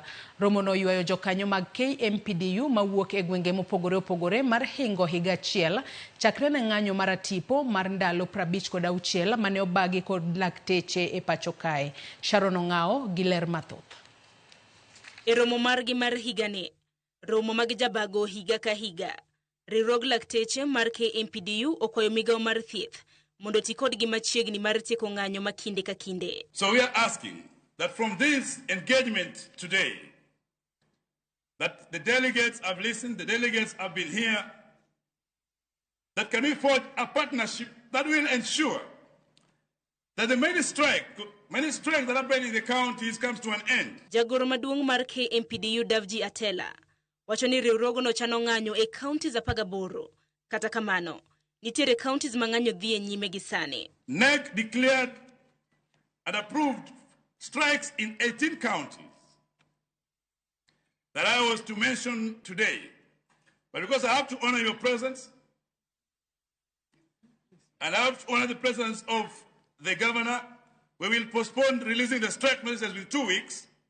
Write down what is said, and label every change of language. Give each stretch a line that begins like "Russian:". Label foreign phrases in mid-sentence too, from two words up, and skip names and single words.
Luo (Kenya and Tanzania): Romo no ywayo jokanyo mag KMPDU mawuok e gwenge mopogore opogore mar hingo higa achiel chakre ne ng'anyo mar tipo mar ndalo 56 mane obagi kod lakteche e pacho kae. Sharon Ong'ao gi ler mathoth. E romo margi mar higani, romo mag jabago higa ka higa, riwruog lakteche mar KMPDU okwayo migao mar thieth mondo ti kodgi machiegni mar tieko ng'anyo ma kinde ka kinde.
English: So we are asking that from this engagement today, that the delegates have listened, the delegates have been here, that can we forge a partnership that will ensure that the many strikes that happen in the counties comes to an end.
Luo (Kenya and Tanzania): Jagoro maduong' mar KMPDU Davji Atela wacho ni riwruogno chano ng'anyo e counties 18. Kata kamano, nitiere counties ma ng'anyo dhi e nyime gi sani.
English: NEC declared and approved strikes in 18 counties that I was to mention today. But because I have to honor your presence, and I have to honor the presence of the governor, we will postpone releasing the strike messages with 2 weeks.